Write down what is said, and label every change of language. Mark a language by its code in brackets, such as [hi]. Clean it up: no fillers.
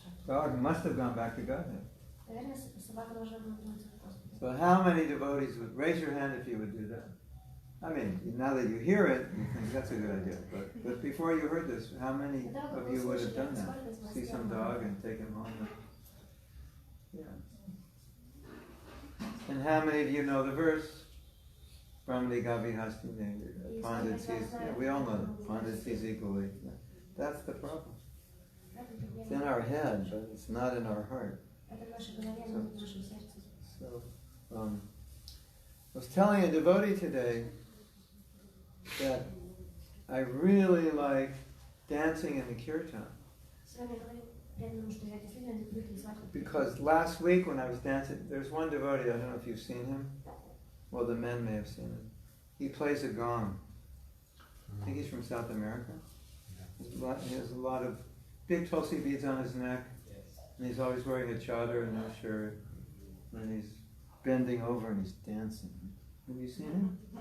[en] Dog must have gone back to Godhead. [ru] Наверное, собака должна была вернуться к Господу. [en] So how many devotees would raise your hand if you would do that? I mean, now that you hear it, you think that's a good idea. But before you heard this, how many of you would have done that? See some dog and take him home? Yeah. And how many of you know the verse? Brahmani Gavi Hasti Pandit sees, yeah, we all know that. Pandit sees equally. Yeah. That's the problem. It's in our head, but it's not in our heart. [ru] Это в нашей голове, но не в нашем сердце. [en] So, I was telling a devotee today that I really like dancing in the kirtan. [ru] Сегодня говорю преданному, что я действительно люблю танцевать. [en] Because last week when I was dancing, there's one devotee, I don't know if you've seen him. Well, the men may have seen him. He plays a gong. I think he's from South America. He has a lot of big tulsi beads on his neck. And he's always wearing a chadar and no shirt. And he's bending over and he's dancing. Have you seen him?